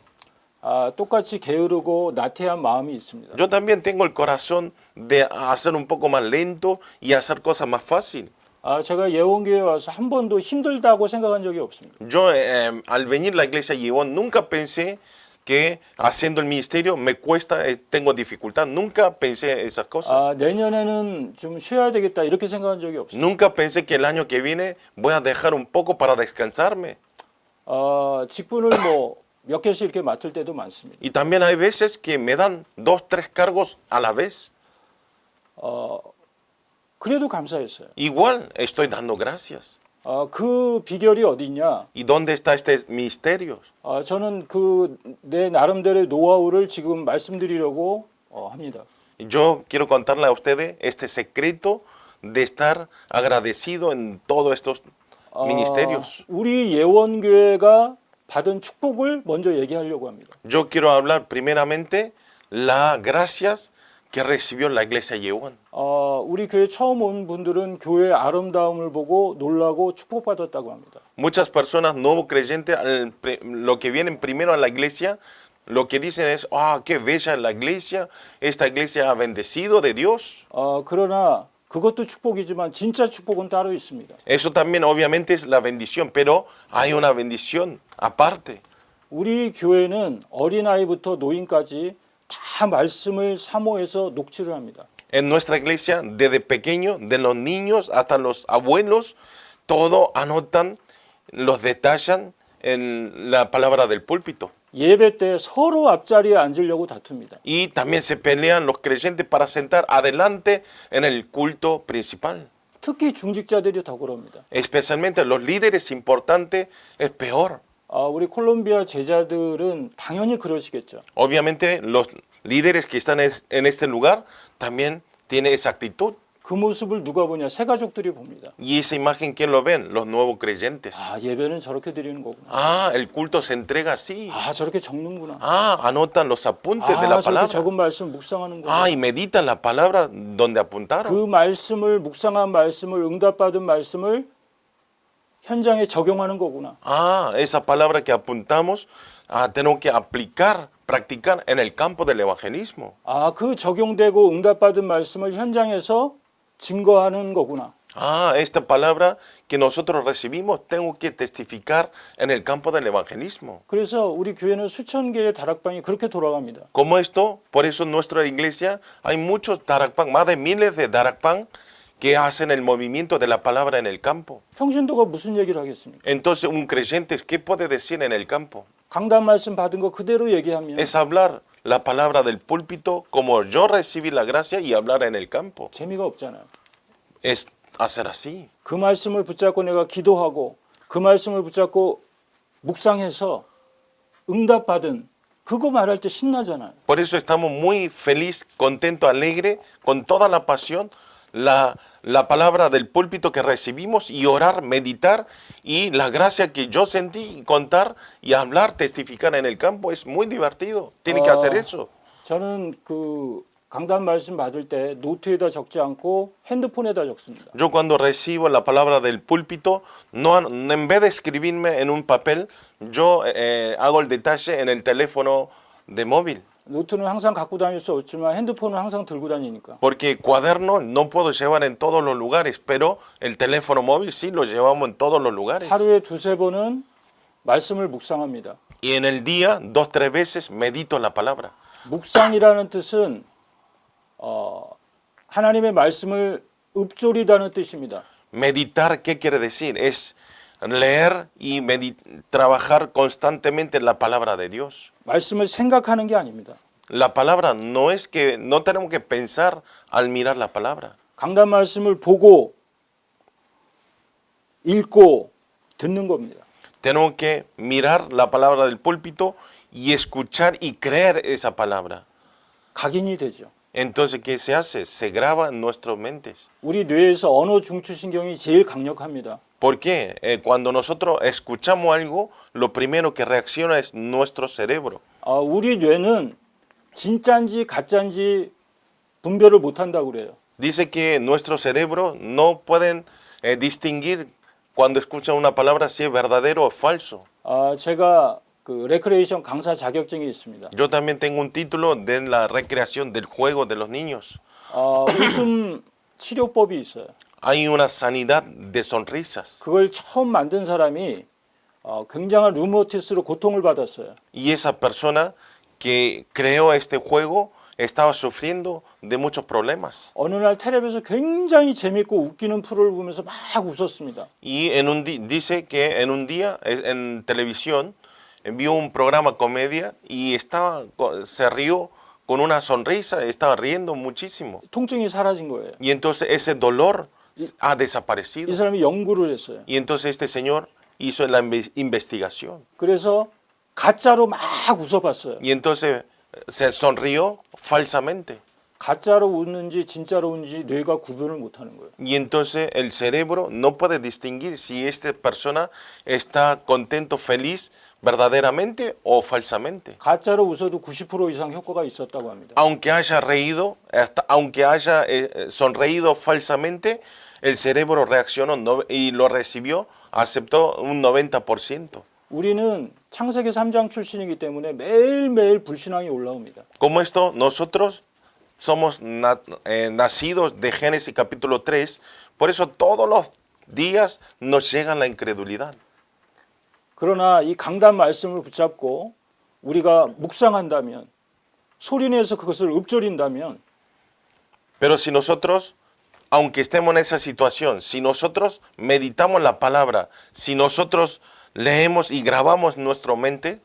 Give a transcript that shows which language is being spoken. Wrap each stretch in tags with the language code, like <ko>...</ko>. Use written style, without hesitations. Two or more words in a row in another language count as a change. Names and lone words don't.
<ko>똑같이 게으르고 나태한 마음이 있습니다.</ko> <es>Yo también tengo el corazón de hacer un poco más lento y hacer cosas más fácil.</es> <ko>제가 예원교회에 와서 한 번도 힘들다고 생각한 적이 없습니다.</ko> <es>Yo al venir a la iglesia Yeon nunca pensé que haciendo el ministerio me cuesta, tengo dificultad. Nunca pensé esas cosas.</es> <ko>내년에는 좀 쉬어야 되겠다 이렇게 생각한 적이 없습니다.</ko> <es>Nunca pensé que el año que viene voy a dejar un poco para descansarme.</es> <ko>직분을 몇 개씩 이렇게 맡을 때도 많습니다.</ko> <es>Y también hay veces que me dan 2, 3 cargos a la vez.</es> <ko>그래도 감사했어요.</ko> <es>Igual estoy dando gracias.</es> <ko>그 비결이 어디 있냐?</ko> <es>¿Y dónde está este misterio?</es> <ko>저는 내 나름대로의 노하우를 지금 말씀드리려고 합니다.</ko> <es>Yo quiero contarle a ustedes este secreto de estar agradecido en todos estos ministerios.</es> <ko>우리 예원교회가 받은 축복을 먼저 얘기하려고 합니다.</ko> <es>Yo quiero hablar primeramente las gracias que recibió la iglesia Yeon.</es> <ko>우리 교회 처음 온 분들은 교회의 아름다움을 보고 놀라고 축복받았다고 합니다.</ko> <es>Muchas personas nuevos creyentes, lo que vienen primero a la iglesia, lo que dicen es, qué bella es la iglesia, esta iglesia ha bendecido de Dios.</es> <ko>그러나 그것도 축복이지만 진짜 축복은 따로 있습니다.</ko> <es>Eso también obviamente es la bendición, pero hay una bendición aparte.</es> <ko>우리 교회는 어린아이부터 노인까지 다 말씀을 사모해서 녹취를 합니다.</ko> <es>En nuestra iglesia, desde pequeño, de los niños hasta los abuelos, todo anotan, los detallan en la palabra del púlpito.</es> <ko>예배 때 서로 앞자리에 앉으려고 다툽니다.</ko> <es>Y también se pelean los creyentes para sentar adelante en el culto principal.</es> <ko>특히 중직자들이 더 그럽니다.</ko> <es>Especialmente los líderes importantes es peor.</es> <ko>우리 콜롬비아 제자들은 당연히 그러시겠죠.</ko> <es>Obviamente los líderes que están en este lugar también tienen esa actitud.</es> <ko>그 모습을 누가 보냐? 새 가족들이 봅니다.</ko> <es>Y esa imagen, ¿quién lo ven? Los nuevos creyentes.</es> <ko>예배는 저렇게 드리는 거구나.</ko> <es>El culto se entrega así.</es> <ko>저렇게 적는구나.</ko> <es>Anotan los apuntes de la</es> <ko>저렇게</ko> <es>palabra.</es> <ko>적은 말씀 묵상하는구나.</ko> <es>Y meditan la palabra donde</es> <ko>그</ko> <es>apuntaron.</es> <ko>말씀을 묵상한 말씀을 응답받은 말씀을 현장에 적용하는 거구나.</ko> <es>Esa palabra que apuntamos, tenemos que aplicar, practicar en el campo del evangelismo.</es> <ko>그 적용되고 응답받은 말씀을 현장에서 증거하는 거구나.</ko> <es>Esta palabra que nosotros recibimos, tengo que testificar en el campo del evangelismo.</es> <ko>그래서 우리 교회는 수천 개의 다락방이 그렇게 돌아갑니다.</ko> <es>Como esto, por eso en nuestra iglesia hay muchos darakpan, más de miles de darakpan que hacen el movimiento de la palabra en el campo.</es> <ko>평신도가 무슨 얘기를 하겠습니까?</ko> <es>Entonces un creyente, ¿qué puede decir en el campo?</es> <ko>강단 말씀 받은 거 그대로 얘기하면</ko> <es>Es hablar la palabra del púlpito como yo recibí la gracia y hablar en el campo.</es> <ko>재미가 없잖아요.</ko> <es>Es hacer así.</es> <ko>그 말씀을 붙잡고 내가 기도하고 그 말씀을 붙잡고 묵상해서 응답받은 그거 말할 때 신나잖아요.</ko> <es>Por eso estamos muy feliz, contento, alegre, con toda la pasión, la palabra del púlpito que recibimos y orar, meditar y la gracia que yo sentí, contar y hablar, testificar en el campo es muy divertido. Tiene que hacer eso.</es> <ko>저는 그 강단 말씀 받을 때 노트에다 적지 않고 핸드폰에다 적습니다.</ko> <es>Yo cuando recibo la palabra del púlpito, no, en vez de escribirme en un papel, yo hago el detalle en el teléfono de móvil.</es> <ko>노트는 항상 갖고 다닐 수 없지만 핸드폰은 항상 들고 다니니까.</ko> <es>Porque cuaderno no puedo llevar en todos los lugares, pero el teléfono móvil sí lo llevamos en todos los lugares.</es> <ko>하루에 두세 번은 말씀을 묵상합니다.</ko> <es>Y en el día, 2, 3 veces medito la palabra.</es> <ko>묵상이라는 뜻은 하나님의 말씀을 읊조리다는 뜻입니다.</ko> <es>Meditar, ¿qué quiere decir? Es leer y trabajar constantemente en la palabra de Dios.</es> <ko>말씀을 생각하는 게 아닙니다.</ko> <es>La palabra no es que, no tenemos que pensar al mirar la palabra.</es> <ko>강단 말씀을 보고 읽고 듣는 겁니다.</ko> <es>Tenemos que mirar la palabra del púlpito y escuchar y creer esa palabra.</es> <ko>각인이 되죠.</ko> <es>Entonces, ¿qué se hace? Se graba en nuestras mentes.</es> <ko>우리 뇌에서 언어 중추신경이 제일 강력합니다.</ko> <es>¿Por qué? Cuando nosotros escuchamos algo, lo primero que reacciona es nuestro cerebro.</es> <ko>우리 뇌는 진짜인지 가짜인지 분별을 못한다고 그래요.</ko> <es>Dice que nuestro cerebro no pueden distinguir cuando escuchan una palabra si es verdadero o falso.</es> <ko>제가 그 레크레이션 강사 자격증이 있습니다.</ko> <es>Yo también tengo un título de la recreación del juego de los niños.</es> <ko>웃음 치료법이 있어요.</ko> <es>Hay una sanidad de sonrisas.</es> <ko>그걸 처음 만든 사람이 굉장한 루머티스로 고통을 받았어요.</ko> <es>Y esa persona que creó este juego estaba sufriendo de muchos problemas.</es> <ko>어느 날 텔레비에서 굉장히 재밌고 웃기는 프로를 보면서 막 웃었습니다.</ko> <es>Y dice que en un día en televisión vio un programa comedia y se rió con una sonrisa, estaba riendo muchísimo.</es> <ko>통증이 사라진 거예요.</ko> <es>Y entonces ese dolor ha</es> <ko>이</ko> <es>desaparecido.</es> <ko>사람이 연구를 했어요.</ko> <es>Y entonces este señor hizo la investigación.</es> <ko>그래서 가짜로 막 웃어봤어요.</ko> <es>Y entonces se sonrió falsamente.</es> <ko>가짜로 웃는지 진짜로 웃는지 뇌가 구분을 못하는 거예요.</ko> <es>Y entonces el cerebro no puede distinguir si esta persona está contento, feliz, verdaderamente o falsamente.</es> <ko>가짜로 웃어도 90% 이상 효과가 있었다고 합니다.</ko> <es>Aunque haya reído, aunque haya sonreído falsamente, el cerebro reaccionó y lo recibió, aceptó un 90%.</es> <ko>우리는 창세기 3장 출신이기 때문에 매일매일 불신앙이 올라옵니다.</ko> <es>Como esto, nosotros somos nacidos de Génesis capítulo 3, por eso todos los días nos llega la incredulidad.</es> <ko>그러나 이 강단 말씀을 붙잡고 우리가 묵상한다면 소리내서 그것을 읊조린다면</ko> <es>Pero si nosotros, aunque estemos en esa situación, si nosotros meditamos la palabra, si nosotros leemos y grabamos nuestra mente,</es>